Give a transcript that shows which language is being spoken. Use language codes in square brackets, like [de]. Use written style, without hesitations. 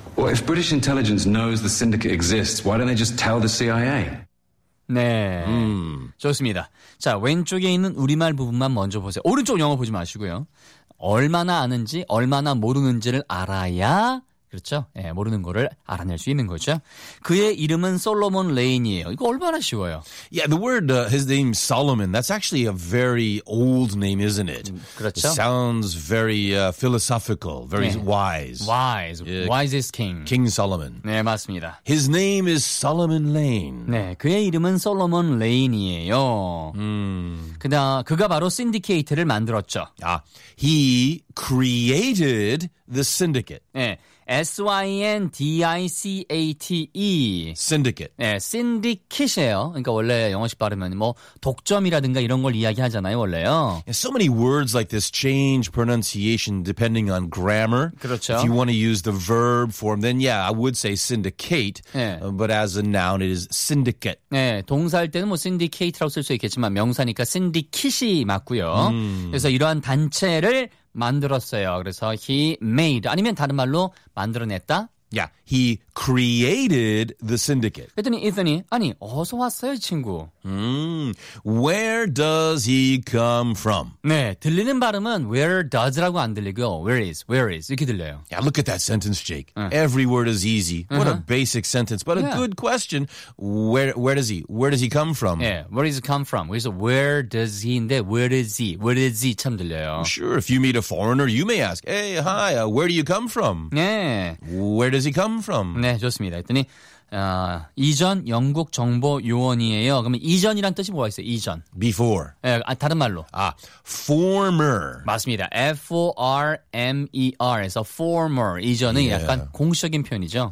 [en] Well, if British intelligence knows the syndicate exists, why don't they just tell the CIA? [ko] 네, 좋습니다. 자, 왼쪽에 있는 우리말 부분만 먼저 보세요. 오른쪽 영어 보지 마시고요. 얼마나 아는지 얼마나 모르는지를 알아야 그렇죠? 예, 모르는 거를 알아낼 수 있는 거죠. 그의 이름은 솔로몬 레인이에요. 이거 얼마나 쉬워요? [en] Yeah, the word his name Solomon. That's actually a very old name, isn't it? [ko] 그렇죠. [en] It sounds very philosophical, very 네. wise. Wise. Yeah. Wisest king. King Solomon. [ko] 네, 맞습니다. [en] His name is Solomon Lane. [ko] 네, 그의 이름은 솔로몬 레인이에요. 그가 바로 신디케이트를 만들었죠. [en] 아, he created the syndicate. 네. S-Y-N-D-I-C-A-T-E Syndicate. [ko] 네, syndicate이에요. 그러니까 원래 영어식 발음은 뭐 독점이라든가 이런 걸 이야기하잖아요, 원래요. [en] So many words like this change pronunciation depending on grammar. [ko] 그렇죠. [en] If you want to use the verb form, then yeah, I would say syndicate. 네. But as a noun, it is syndicate. [ko] 네, 동사할 때는 뭐 syndicate라고 쓸 수 있겠지만 명사니까 syndicate이 맞고요. 그래서 이러한 단체를 만들었어요. 그래서 [en] he made [ko] 아니면 다른 말로 만들어냈다. [en] Yeah, he created the syndicate. [ko] 그랬더니 이선이 아니 어디서 왔어요, 친구? [en] Where does he come from? [ko] 네, 들리는 발음은 where does라고 안 들리고 where is 이렇게 들려요. [en] Yeah, look at that sentence, Jake. Every word is easy. What a basic sentence, but a good question. Where does he come from? Yeah, where does he come from? [ko] 그래서 where does he인데 where is he 참 들려요. [en] Sure, if you meet a foreigner, you may ask, hey, hi, where do you come from? [ko] 네. [en] Where does he come from? [ko] 네, 좋습니다. 그랬더니 이전 영국 정보 요원이에요. 그러면 이전이란 뜻이 뭐가 있어요? 이전. [en] Before. [ko] 네, 다른 말로. [en] 아, former. [ko] 맞습니다. F-O-R-M-E-R. 그래서 former. 이전은 yeah. 약간 공식적인 표현이죠.